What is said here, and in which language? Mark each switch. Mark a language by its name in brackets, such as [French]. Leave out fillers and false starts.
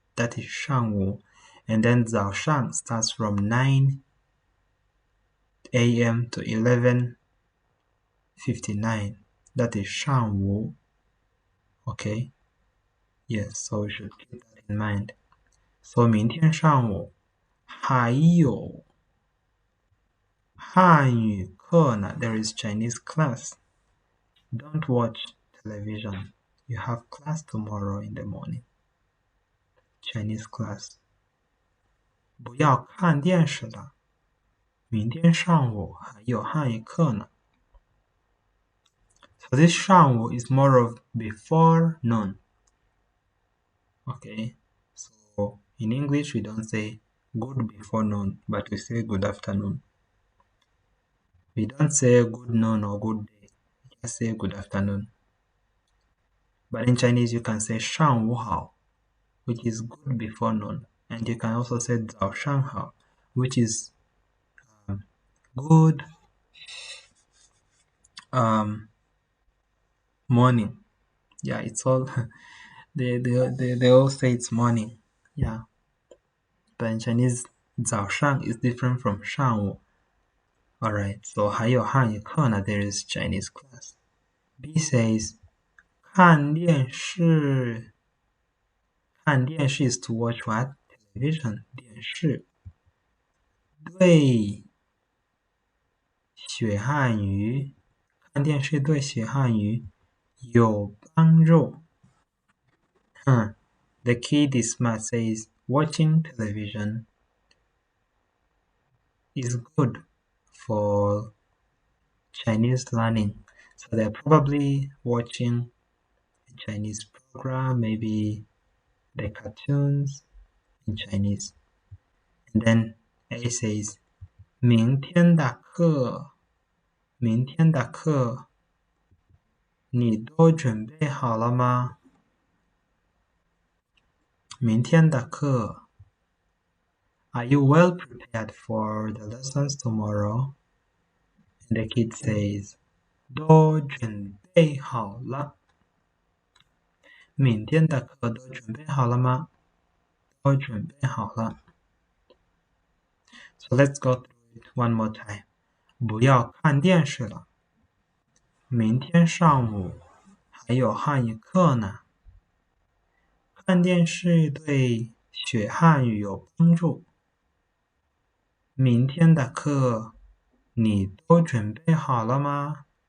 [English] That is 上午.And then 早上 starts from 9 a.m. to 11:59. That is 上午.Okay? Yes, so we should keep that in mind. [Chinese] So 明天上午还有汉语课呢. [English] There is Chinese class. Don't watch television. You have class tomorrow in the morning. Chinese class. [Chinese] 不要看电视了。明天上午还有汉语课呢. [English] So this 上午 is more of before noon. Okay, so in English we don't say good before noon, but we say good afternoon. We don't say good noon or good day. We just say good afternoon. But in Chinese you can say 上午好, which is good before noon. And you can also say 早上好, which is good morning. Yeah, it's all they all say it's morning. Yeah. But in Chinese 早上 is different from 上午. Alright, so [Chinese] 还有汉语课呢, [English] there is Chinese class. B says 看电视. 看电视 is to watch what? Television. 电视. [Chinese] 对学汉语，看电视对学汉语有帮助。 [English] The kid is smart says watching television is good for Chinese learning. So they're probably watching a Chinese program, maybe the cartoons in Chinese. And then A says [Chinese] 明天的课你都准备好了吗？明天的课 [English] Are you well prepared for the lessons tomorrow? And the kid says [Chinese] 都准备好了。明天的课都准备好了吗？都准备好了。 [English] So let's go through it one more time. [Chinese] 不要看电视了，明天上午还有汉语课呢。看电视对学汉语有帮助。明天的课你都准备好了吗？